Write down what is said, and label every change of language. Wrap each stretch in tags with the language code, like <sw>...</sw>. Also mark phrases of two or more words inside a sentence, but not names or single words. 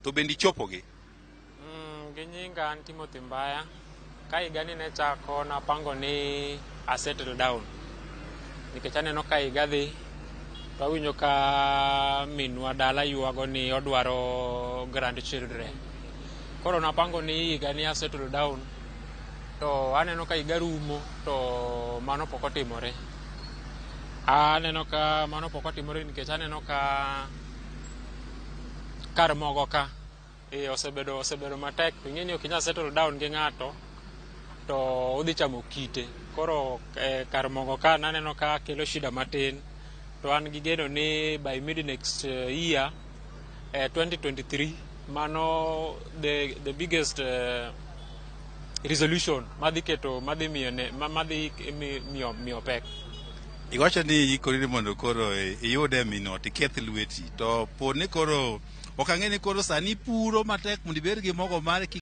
<luo>To bendi chopogi? Gi nyinga an Timothy Mbaya. Ka higa ni ne chako napango ni a</luo> <en>settle down.</en> <luo>Nikech aneno ka higa dhi to awinjo ka minwa dala yuago ni odwaro grandchildren. Koro napango ni higa ni a</luo> <en>settle down</en> <luo>to aneno ka higa rumo to mano pok otimore. Aneno ka mano pok otimore nikech aneno ka kar mogo ka osebedo matek. Ing'eni ok inyal</luo> <en>settle down</en> <luo>gi ng'ato to udhi chamo kite. Koro kar mogo ka naneno ka kelo shida matin. To an gi geno ni</luo> <en>by mid next year 2023</en> <luo>mano</luo> <en>the biggest resolution</en> <luo>madhi miyo pek. Iwacho ni ikori mondo koro iyude mino tiketh lweti to pod ni koro ok ang'e ni koro sani puro matek mondo ibed gi mogo mar</luo>